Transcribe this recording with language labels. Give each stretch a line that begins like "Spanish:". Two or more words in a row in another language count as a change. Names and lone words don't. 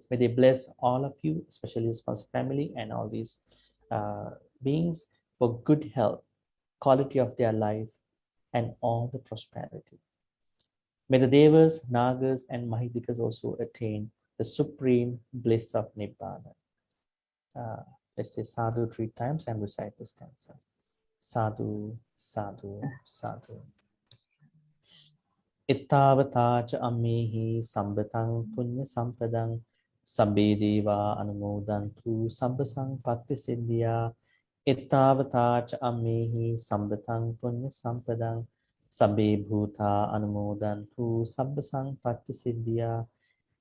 English: May they bless all of you, especially the sponsor family and all these beings, for good health, quality of their life, and all the prosperity. May the Devas, Nagas, and Mahivikas also attain the supreme bliss of Nibbana. Let's say sadhu 3 times and recite the stanzas.
Pali: Sadhu, sadhu, sadhu. Ittavata cha ammehi sambatang punya sampadang sabbe deva anumodantu sabbasang patti siddhya. Ittavata cha ammehi sambatang punya sampadang sabbe bhuta anumodantu sabbasang patti siddhya.